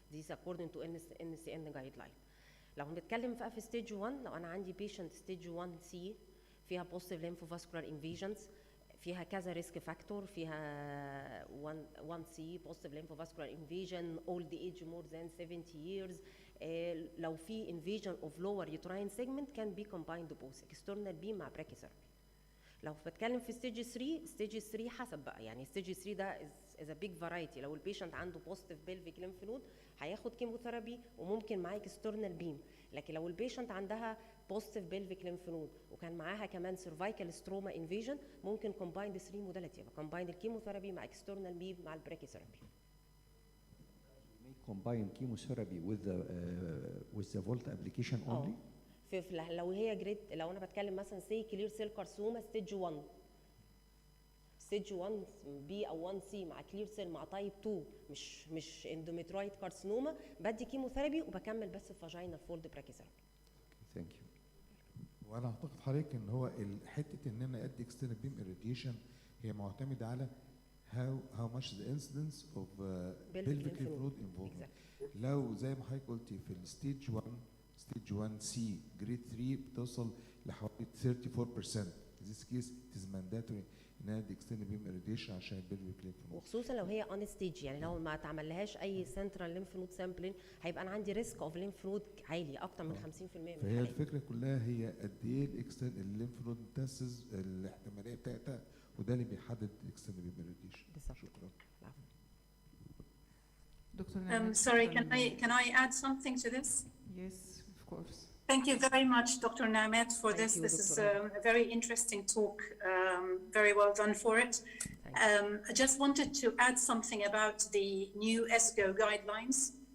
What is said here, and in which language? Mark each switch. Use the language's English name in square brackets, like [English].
[English] This is according to NCN guideline. [Arabic] لو هنتكلم بقى في ستيج 1 لو انا عندي [English] patient stage 1C فيها positive lymphovascular invasions [Arabic] فيها كذا ريسك فاكتور فيها [English] 1C positive lymphovascular invasion old age more than 70 years لو في invasion of lower uterine segment can be combined both external beam مع brachytherapy. [Arabic] لو بتكلم في ستيج 3 حسب بقى يعني ستيج 3 ده [English] is a big variety. [Arabic] لو البيشنت عنده [English] positive pelvic lymph node [Arabic] هياخد كيموثيرابي وممكن معاه external beam، لكن لو البيشنت عندها positive pelvic lymph node وكان معاها كمان [English] cervical stroma invasion [Arabic] ممكن [English] combine the 3 modality [Arabic] يبقى combine الكيموثيرابي مع external beam مع البراكيثيرابي. [English] Combine chemotherapy with the volt application only? [Arabic] لو هي جريد لو انا بتكلم مثلا سي كلير سيل كارسوما ستيج 1 ستيج 1 بي او 1 سي مع كلير سيل مع تايب 2 مش اندوميترويد كارسينوما بدي كيموثيرابي وبكمل بس الفاجينال فولد براكيثيرابي. ثانك يو. وانا اعتقد حضرتك ان هو حته ان انا ادي [English] external beam irradiation [Arabic] هي معتمده على [English] how much the incidence of pelvic lymph node involvement. [Arabic] لو زي ما حضرتك قلتي في الستيج 1 ستيج 1 سي جريد 3 بتوصل لحوالي 34%. [English] In this case it is mandatory [Arabic] ان انا ادي [English] external beam irradiation [Arabic] عشان البلفيك ليمف نود وخصوصا لو هي اون ستيج يعني لو ما اتعملهاش اي سنترال ليمف نود سامبلينج هيبقى انا عندي ريسك اوف ليمف نود عالي اكتر من 50% من فهي الفكره كلها هي قد ايه الليمف نود متاسس الاحتماليه بتاعتها وده اللي بيحدد [English] external beam irradiation. [Arabic] شكرا. [English] Sorry, can I add something to this? Yes, of course. Thank you very much, Dr. Namet, for this. This is a very interesting talk. Very well done for it. I just wanted to add something about the new ESGO guidelines.